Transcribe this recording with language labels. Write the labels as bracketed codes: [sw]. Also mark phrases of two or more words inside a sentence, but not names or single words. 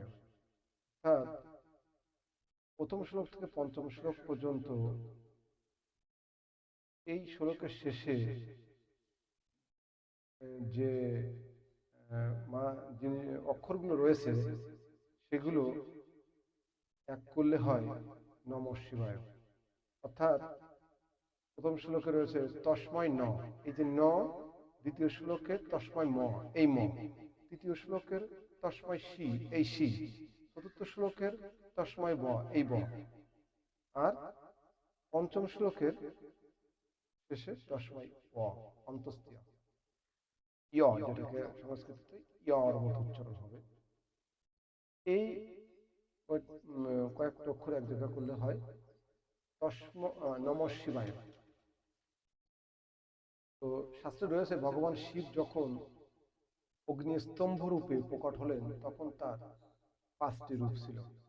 [bn] অর্থাৎ প্রথম শ্লোক থেকে পঞ্চম শ্লোক পর্যন্ত এই শ্লোকের শেষে যে যিনি অক্ষরগুলো রয়েছে সেগুলো এক করলে হয় [sa] নমঃ শিবায়। [bn] অর্থাৎ প্রথম শ্লোকে রয়েছে তস্ময় ন, এই যে ন, দ্বিতীয় শ্লোকের তস্ময় ম, এই ম, তৃতীয় শ্লোকের তস্ময় শি, এই শি, চতুর্থ শ্লোকের তস্ময় ব, এই ব, আর পঞ্চম শ্লোকের শেষে তস্ময় ব, অন্তস্তীয় ইয়, যেটাকে সংস্কৃতিতে ইয়র মতো উচ্চারণ হবে। এই কয়েকটা অক্ষর এক জায়গা করলে হয় [sa] নমঃ শিবায়। [bn] তো শাস্ত্রে রয়েছে ভগবান শিব যখন অগ্নিস্তম্ভ রূপে প্রকট হলেন তখন তার 5টি রূপ ছিল।